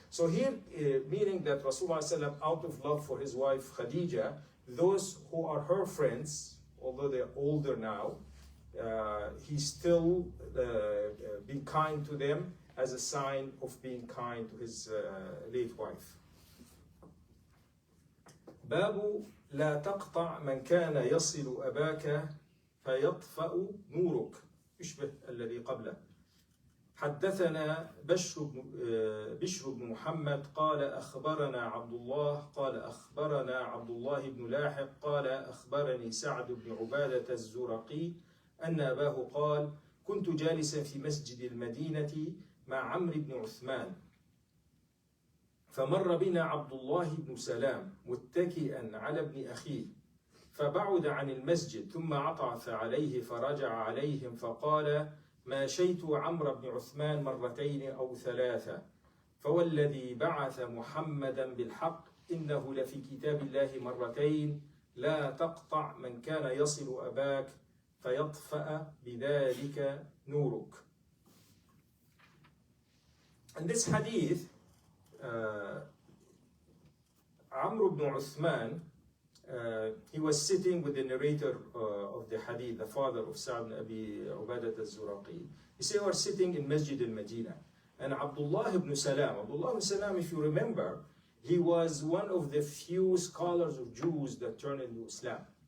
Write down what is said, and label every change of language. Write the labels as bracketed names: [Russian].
[English] So here, meaning that Rasulullah ﷺ, out of love for his wife Khadija, those who are her friends, although they're older now, he's still being kind to them as a sign of being kind to his late wife. [Arabic] باب لا تقطع من كان يصل أباك فيطفأ نورك. يشبه الذي قبله. حدثنا بشر بن محمد قال أخبرنا عبد الله قال أخبرنا عبد الله بن لاحق قال أخبرني سعد بن عبادة الزرقي أن أباه قال كنت جالسا في مسجد المدينة مع عمرو بن عثمان فمر بنا عبد الله بن سلام متكئا على ابن أخيه فبعد عن المسجد ثم عطف عليه فرجع عليهم فقال ما شيت عمرو بن عثمان مرتين أو ثلاثة فوالذي بعث محمدا بالحق إنه لفي كتاب الله مرتين لا تقطع من كان يصل أباك فيطفأ بذلك نورك. [English] In this hadith, Amr ibn Uthman, he was sitting with the narrator of the hadith, the father of Sa'd ibn Abi Ubadah al-Zuraqi. He said, we were sitting in Masjid al-Madinah. And Abdullah ibn Salam, if you remember, he was one of the few scholars of Jews that turned into Islam.